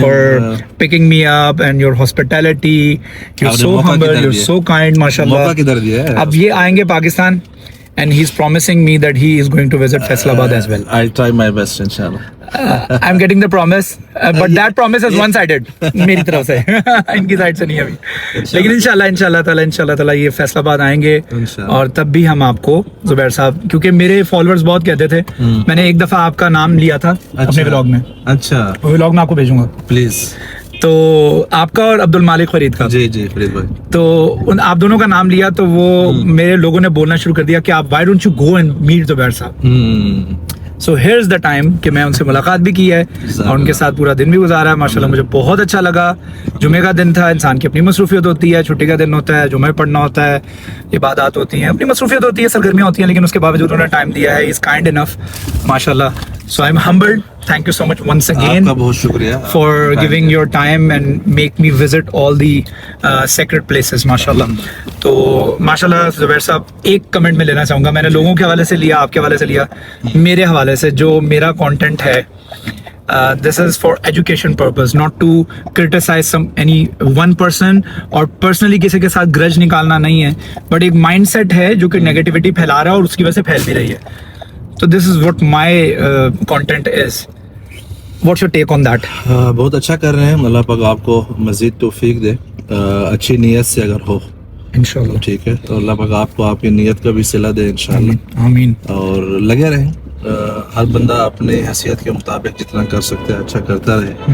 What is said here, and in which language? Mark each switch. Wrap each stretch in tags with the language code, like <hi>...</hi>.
<en>for picking me up and your hospitality. You're so humble, you're so kind, mashallah.</en> <ur>موقع کدھر دیا ہے؟ اب یہ آئیں گے Pakistan</ur> <en>and he's promising me that he is going to visit Faisalabad as well. I'll try my best inshallah. I'm getting the promise, but that promise is one-sided</en> <ur>میری طرف سے, ان کی سائڈ سے نہیں ابھی. لیکن انشاءاللہ تعالی یہ فیصل آباد آئیں گے اور تب بھی ہم آپ کو زبیر صاحب, کیونکہ میرے فالوورز بہت کہتے تھے, میں نے ایک دفعہ آپ کا نام لیا تھا اپنے ولاگ میں. اچھا وہ ولاگ میں آپ کو بھیجوں گا پلیز. تو آپ کا اور عبد المالک فرید کا. جی جی فرید بھائی. تو آپ دونوں کا نام لیا تو وہ میرے لوگوں نے بولنا شروع کر دیا کہ آپ</ur> <en>why don't you go and meet</en> <ur>زبیر صاحب. سو</ur> <en>here's the time</en> <ur>کہ میں ان سے ملاقات بھی کی ہے اور ان کے ساتھ پورا دن بھی گزارا ہے. ماشاءاللہ مجھے بہت اچھا لگا. جمعے کا دن تھا, انسان کی اپنی مصروفیت ہوتی ہے, چھٹی کا دن ہوتا ہے, جمعہ پڑھنا ہوتا ہے, عبادات ہوتی ہیں, اپنی مصروفیت ہوتی ہے, سرگرمیاں ہوتی ہیں, لیکن اس کے باوجود انہوں نے ٹائم دیا ہے.</ur> <en>He's kind enough ماشاءاللہ. So I'm humbled. Thank you so much once again.</en> <ur>آپ کا بہت شکریہ</ur> <en>for giving your time and make me visit all the sacred places.</en> <ur>ماشاءاللہ. تو ماشاءاللہ زبیر صاحب ایک کمنٹ میں لینا چاہوں گا, میں نے لوگوں کے حوالے سے لیا, آپ کے حوالے سے لیا, میرے حوالے سے جو میرا کانٹینٹ ہے,</ur> <en>this is for education purpose, not to criticize any one person</en> <ur>اور personally کسی کے ساتھ گرج نکالنا نہیں ہے, but ایک مائنڈ سیٹ ہے جو کہ نیگیٹیوٹی پھیلا رہا ہے اور اس کی وجہ سے پھیل بھی رہی ہے.</ur> <en>So this is what my content is. What's your take on that?</en> <ur>بہت اچھا کر رہے ہیں. اللہ پاک آپ کو مزید توفیق دے, اچھی نیت سے اگر ہو انشاءاللہ. ٹھیک ہے تو اللہ پاک آپ کو آپ کی نیت کا بھی صلہ دے انشاءاللہ. آمین. اور لگے رہیں, ہر بندہ اپنے حیثیت کے مطابق جتنا کر سکتے ہیں اچھا کرتا رہے.</ur>